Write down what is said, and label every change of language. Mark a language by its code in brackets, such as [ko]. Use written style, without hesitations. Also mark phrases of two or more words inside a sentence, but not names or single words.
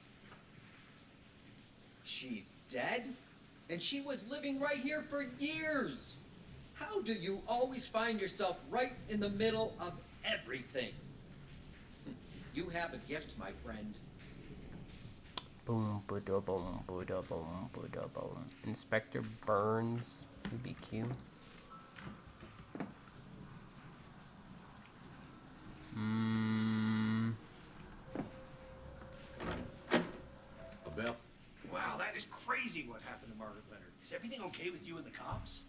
[en] She's dead? And she was living right here for years. How do you always find yourself right in the middle of everything? You have a gift, my friend. Boom, ba-da-boom, ba-da-boom, ba-da-boom. Inspector Burns, BBQ. Bill? Wow, that is crazy what happened to Margaret Leonard. Is everything okay with you and the cops?